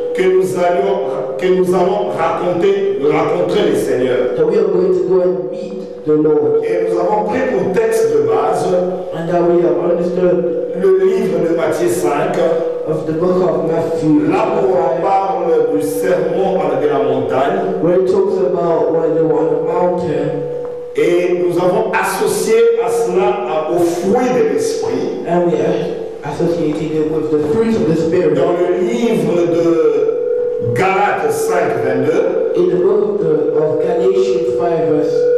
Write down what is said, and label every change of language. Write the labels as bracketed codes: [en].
[fr] Que nous allons rencontrer le Seigneur. [en] That we are going to go and meet the Lord. [fr] Et nous avons pris pour texte de base [en] and that we have understood [fr] le livre de Matthieu 5. [en] Of the book of Matthew. [fr] Là où on parle du sermon de la montagne. [en] Where it talks about when they were on the mountain. [fr] Et nous avons associé à cela au fruit de l'esprit. [en] And we associated it with the fruits of the Spirit. [fr] Dans le livre de Galates 5, 22. [en] In the book of Galatians 5, verse.